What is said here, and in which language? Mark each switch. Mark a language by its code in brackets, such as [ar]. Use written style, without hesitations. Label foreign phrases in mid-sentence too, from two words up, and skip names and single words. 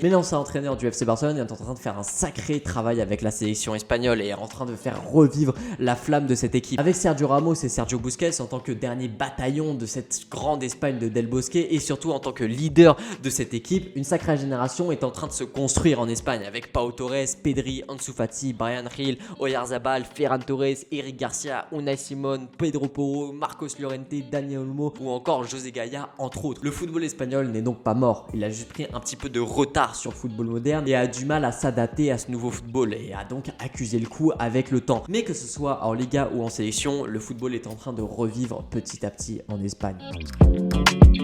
[fr] Mais l'ancien entraîneur du FC Barcelone est en train de faire un sacré travail avec la sélection espagnole et est en train de faire revivre la flamme de cette équipe. Avec Sergio Ramos et Sergio Busquets en tant que dernier bataillon de cette grande Espagne de Del Bosque et surtout en tant que leader de cette équipe, une sacrée génération est en train de se construire en Espagne avec Pau Torres, Pedri, Ansu Fati, Bryan Gil, Oyarzabal, Ferran Torres, Eric Garcia, Unai Simón, Pedro Porro, Marcos Llorente, Dani Olmo ou encore José Gaya entre autres. Le football espagnol n'est donc pas mort, il a juste pris un petit peu de retard sur le football moderne et a du mal à s'adapter à ce nouveau football et a donc accusé le coup avec le temps. Mais que ce soit en Liga ou en sélection, le football est en train de revivre petit à petit en Espagne.